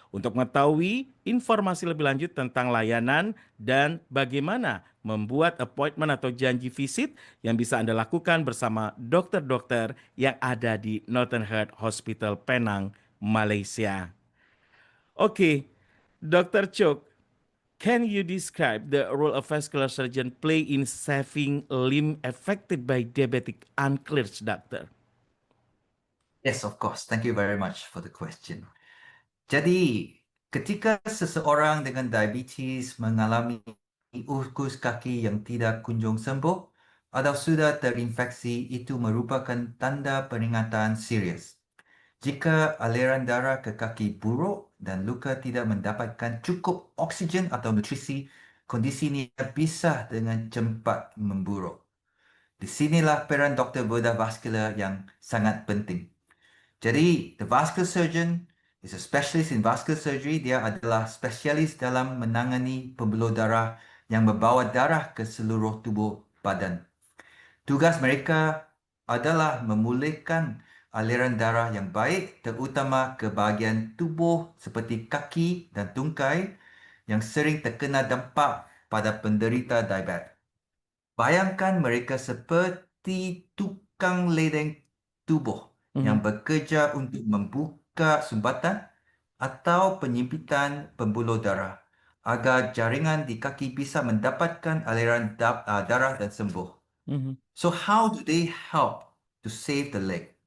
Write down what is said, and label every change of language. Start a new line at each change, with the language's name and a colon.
Indonesian: Untuk mengetahui informasi lebih lanjut tentang layanan dan bagaimana membuat appointment atau janji visit yang bisa Anda lakukan bersama dokter-dokter yang ada di Northern Heart Hospital Penang, Malaysia. Oke, Dr.
English: Chok, can you describe the role a vascular surgeon play in saving limb affected by diabetic uncleared, doctor? Yes, of course. Thank you very much for the question.
Indonesian: Jadi, ketika seseorang dengan diabetes mengalami ukus kaki yang tidak kunjung sembuh atau sudah terinfeksi, itu merupakan tanda peringatan serius. Jika aliran darah ke kaki buruk dan luka tidak mendapatkan cukup oksigen atau nutrisi, kondisi ini bisa dengan cepat memburuk. Di sinilah peran doktor bedah vaskular yang sangat penting. Jadi,
English: the vascular surgeon is a specialist in vascular surgery.
Indonesian: Dia adalah spesialis dalam menangani pembuluh darah yang membawa darah ke seluruh tubuh badan. Tugas mereka adalah memulihkan aliran darah yang baik, terutama ke bahagian tubuh seperti kaki dan tungkai yang sering terkena dampak pada penderita diabetes. Bayangkan mereka seperti tukang ledeng tubuh yang bekerja untuk membuka sumbatan atau penyempitan pembuluh darah agar jaringan di kaki bisa mendapatkan aliran darah dan sembuh.
English: So how do they help to save the leg?